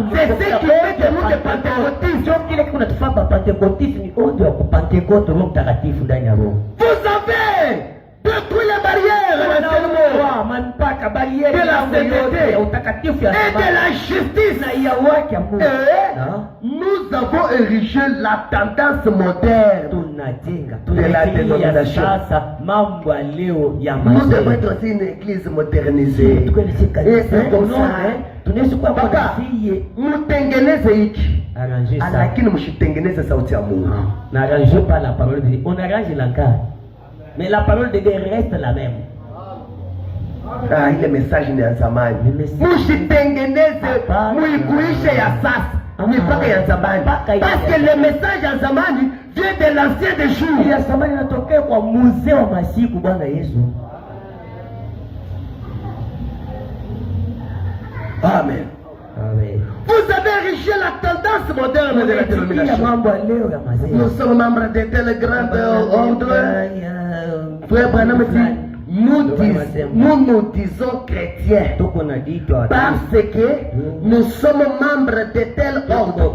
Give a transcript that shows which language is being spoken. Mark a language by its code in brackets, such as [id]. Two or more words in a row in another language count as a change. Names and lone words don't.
[fr] C'est ce qui fait de nous des pentecôtistes. Vous avez détruit les barrières de la sainteté et de la justice. Nous avons érigé la tendance moderne de la dénomination. Nous devons être aussi une église modernisée. Et c'est comme ça. Papa, [sw] mutengeneze hiki. Lakini mshitengeneze sauti ya Mungu. [fr] N'arrangez pas la parole de Dieu. On arrange la carte. Mais la parole de Dieu reste la même. [sw] Ile message ni ya zamani. Mshitengeneze muikuishe ya sasa. Mipaka ya zamani. [fr] Parce que le message [sw] ya zamani [fr] vient de l'ancien des jours. [sw] Ya zamani inatokea kwa mzee wa masiku Bwana Yesu. Amen. Amen. [fr] Vous avez érigé la tendance moderne de la dénomination. Nous sommes membres de tel grand ordre. Frère Branham dit, nous disons chrétiens parce que nous sommes membres de tel ordre.